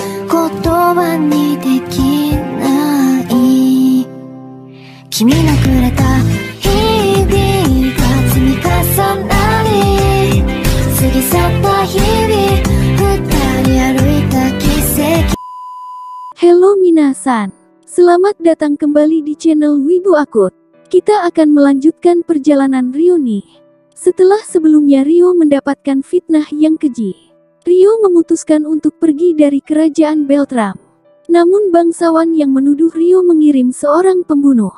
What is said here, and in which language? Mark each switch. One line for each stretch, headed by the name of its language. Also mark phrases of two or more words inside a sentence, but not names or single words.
Japanese: 言葉にできない君のくれた日々が積み重なり過ぎ去った日々二人歩いた奇跡。
English: Hello minasan,
Indonesian: selamat datang kembali di channel Wibu Akut. Kita akan melanjutkan perjalanan Ryo nih. Setelah sebelumnya Ryo mendapatkan fitnah yang keji, Ryo memutuskan untuk pergi dari kerajaan Beltram. Namun bangsawan yang menuduh Ryo mengirim seorang pembunuh.